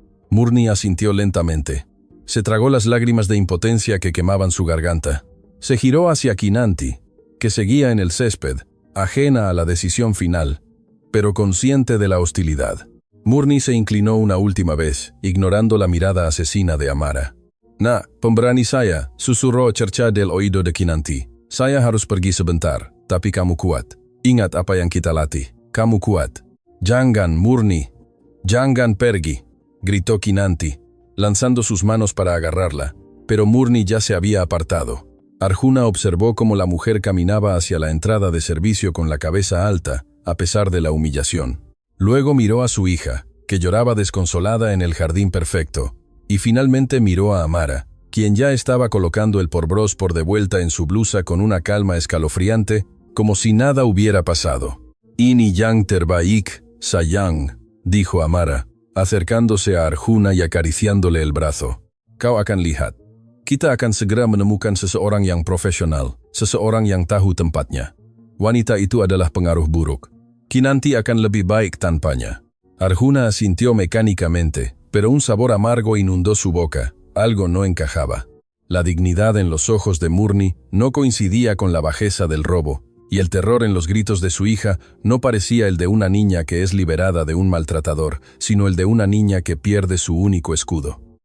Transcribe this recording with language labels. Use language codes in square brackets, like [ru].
[es] Murni asintió lentamente. Se tragó las lágrimas de impotencia que quemaban su garganta. Se giró hacia Kinanti, que seguía en el césped, ajena a la decisión final, pero consciente de la hostilidad. Murni se inclinó una última vez, ignorando la mirada asesina de Amara. [id] Nah, pemberani saya, [es] susurró cerca del oído de Kinanti. [id] Saya harus pergi sebentar, tapi kamu kuat. Ingat apa yang kita latih. Kamu kuat. Jangan, Murni. Jangan pergi, [es] gritó Kinanti, lanzando sus manos para agarrarla, pero Murni ya se había apartado. Arjuna observó cómo la mujer caminaba hacia la entrada de servicio con la cabeza alta, a pesar de la humillación. Luego miró a su hija, que lloraba desconsolada en el jardín perfecto, y finalmente miró a Amara, quien ya estaba colocando el porbros por de vuelta en su blusa con una calma escalofriante, como si nada hubiera pasado. [id] Ini yang terbaik, sayang, [es] dijo Amara, acercándose a Arjuna y acariciándole el brazo. [id] Kau akan lihat. Kita akan segera menemukan seseorang yang profesional, seseorang yang tahu tempatnya. Wanita itu adalah pengaruh buruk. Kinanti akan lebih baik tanpanya. [es] Arjuna asintió mecánicamente, pero un sabor amargo inundó su boca. Algo no encajaba. La dignidad en los ojos de Murni no coincidía con la bajeza del robo, y el terror en los gritos de su hija no parecía el de una niña que es liberada de un maltratador, sino el de una niña que pierde su único escudo.